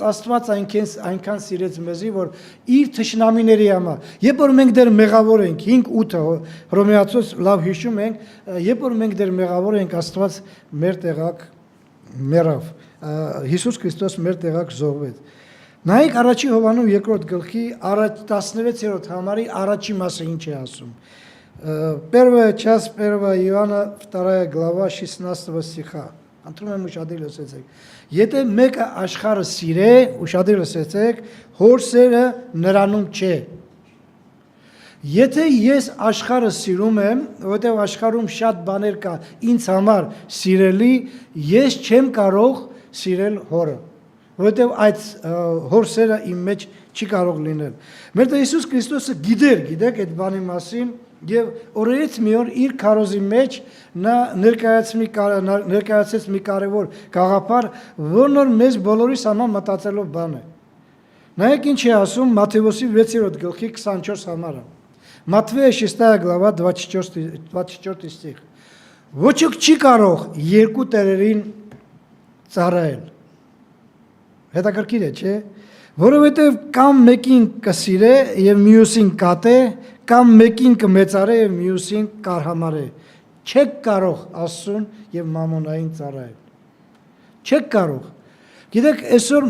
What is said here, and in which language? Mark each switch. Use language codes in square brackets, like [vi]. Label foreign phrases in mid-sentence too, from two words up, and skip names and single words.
[hy] Աստված այնքան սիրեց մեզի, որ իր թշնամիների համար, երբ որ մենք դեռ մեղավոր ենք, 5:8 Հռոմեացուց լավ հիշում ենք, երբ որ մենք դեռ մեղավոր ենք, Աստված մեր տեղակ մեռավ, Հիսուս Քրիստոս մեր տեղակ զոհվեց։ Նայեք առաջի Հովհաննես 2-րդ գլխի 16-րդ համարի առաջի մասը ինչ է ասում։ [ru] Первая часть 1 Иоанна 2 глава 16 стиха. [hy] Անդրում եմ ուշադիր լսեցեք։ Եթե մեկը աշխարհը սիրե, ուշադիր լսեցեք, հոր սերը նրանում չէ։ Եթե ես աշխարհը սիրում եմ, որովհետև աշխարհում շատ բաներ կա ինձ համար սիրելի, ես չեմ կարող սիրել հորը, որովհետև այդ հոր սերը իմ մեջ չի կարող լինել։ Մեր Տեր Հիսուս Քրիստոսը գիտեր, գիտեք այդ բանի մասին, եւ օրերից մի օր իր քարոզի մեջ նա ներկայացեց մի կարևոր գաղափար, որն որ մեզ բոլորիս համար մտածելով բան է։ Նայեք ինչ է ասում Մատթեոսի 6-րդ գլխի 24 համարը։ [ru] Матфея 6 глава 24 стих. [hy] Ոչ ոք չի կարող երկու տերերին ծառայել։ Հետաքրքիր է, չէ՞։ Որովհետև կամ մեկին կսիրե եւ մյուսին կատե, կամ մեկին կմեծարե եւ մյուսին կարհամարե։ Չեք կարող Աստծուն եւ մամոնային ծառայել։ Չեք կարող։ Գիտեք, այսօր